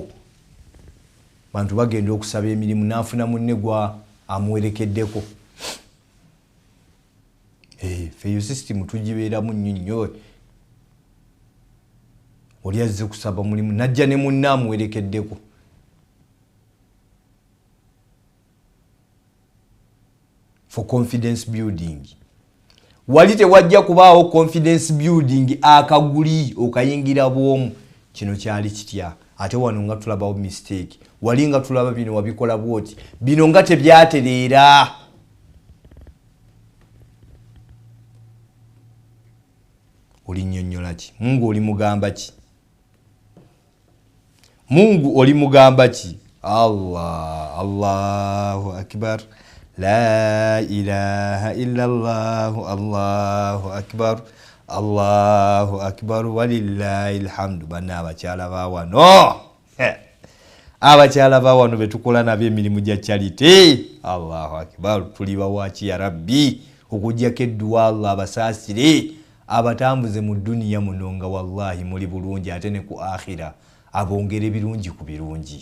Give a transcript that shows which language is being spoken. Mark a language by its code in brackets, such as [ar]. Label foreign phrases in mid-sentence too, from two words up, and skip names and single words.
[lg] Bantu bagenda okusaba emirimu n'afuna munne gwa amuwerekeddeko. Feyo system tugibeeramu nnyo. Oli azze kusaba mulimu najja ne munne amuwerekeddeko. [en] For confidence building. [lg] Wali tewajja kubaawo [en] confidence building [lg] akaguli okayingira bw'omu. Kino kyali kitya. Ate wano nga tulabawo mistake. Wali nga tulaba bino wabikola bw'oti. Bino nga tebyatereera. Oli nnyonnyola ki? Mungu oli mugamba ki? Mungu oli mugamba ki? [ar] الله أكبر. لا إله إلا الله. الله أكبر. الله أكبر ولله الحمد. [lg] Bana abakyala baawano. Abakyala baawano betukola nabyo emirimu gya charity. [ar] الله أكبر. [lg] Tuli bawaaki [ar] يا رب. [lg] Okujjako edduwa Allah abasaasire. Abatambuze mu duniya muno nga wallahi muli bulungi ate ne ku akhira abongere birungi ku birungi.